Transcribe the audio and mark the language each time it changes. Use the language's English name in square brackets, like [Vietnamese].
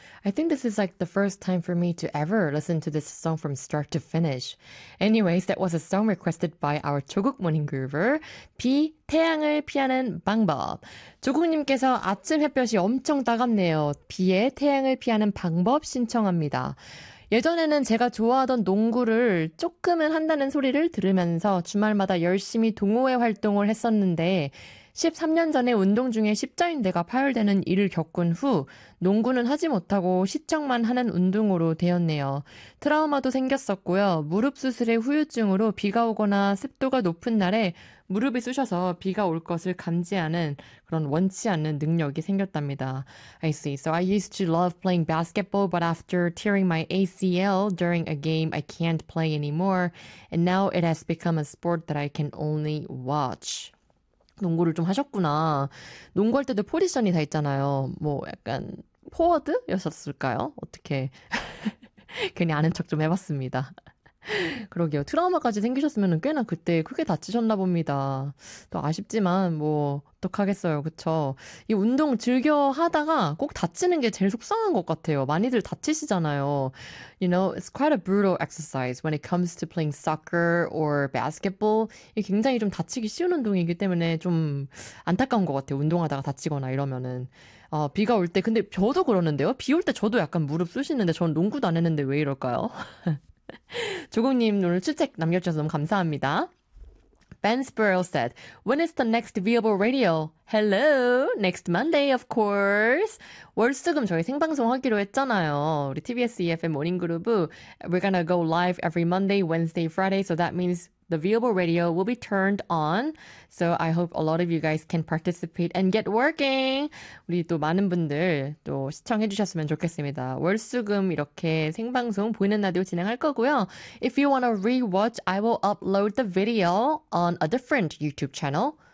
[English] I think this is like the first time for me to ever listen to this song from start to finish. Anyways, that was a song requested by our 조국 morning groover, 비, 태양을 피하는 방법. [Korean] 조국님께서 아침 햇볕이 엄청 따갑네요. 비에 태양을 피하는 방법 신청합니다. 예전에는 제가 좋아하던 농구를 조금은 한다는 소리를 들으면서 주말마다 열심히 동호회 활동을 했었는데 13년 전에 운동 중에 십자인대가 파열되는 일을 겪은 후 농구는 하지 못하고 시청만 하는 운동으로 되었네요. 트라우마도 생겼었고요. 무릎 수술의 후유증으로 비가 오거나 습도가 높은 날에 무릎이 쑤셔서 비가 올 것을 감지하는 그런 원치 않는 능력이 생겼답니다. [English] I see. So I used to love playing basketball, but after tearing my ACL during a game, I can't play anymore. And now it has become a sport that I can only watch. [Korean] 농구를 좀 하셨구나. 농구할 때도 포지션이 다 있잖아요. 뭐 약간 포워드였었을까요? 어떻게 괜히 아는 척 좀 해봤습니다. 그러게요. 트라우마까지 생기셨으면 꽤나 그때 크게 다치셨나 봅니다. 또 아쉽지만 뭐 어떡하겠어요. 그쵸? 이 운동 즐겨 하다가 꼭 다치는 게 제일 속상한 것 같아요. 많이들 다치시잖아요. [English] You know, it's quite a brutal exercise when it comes to playing soccer or basketball. [Korean] 이게 굉장히 좀 다치기 쉬운 운동이기 때문에 좀 안타까운 것 같아요. 운동하다가 다치거나 이러면은. 비가 올 때, 근데 저도 그러는데요. 비 올 때 저도 약간 무릎 쑤시는데 전 농구도 안 했는데 왜 이럴까요? 조국님, 오늘 출첵 남겨주셔서 너무 감사합니다. [English] Ben Spurrell said, When is the next viable radio? Hello, next Monday, of course. [Korean] 월수금 저희 생방송 하기로 했잖아요. [English] 우리 TBS EFM 모닝그룹은 We're gonna go live every Monday, Wednesday, Friday. So that means the viable radio will be turned on. So I hope a lot of you guys can participate and get working. [Korean] 우리 또 많은 분들 또 시청해 주셨으면 좋겠습니다. 월수금 이렇게 생방송 보이는 라디오 진행할 거고요. [English] If you want to re-watch, I will upload the video on a different YouTube channel.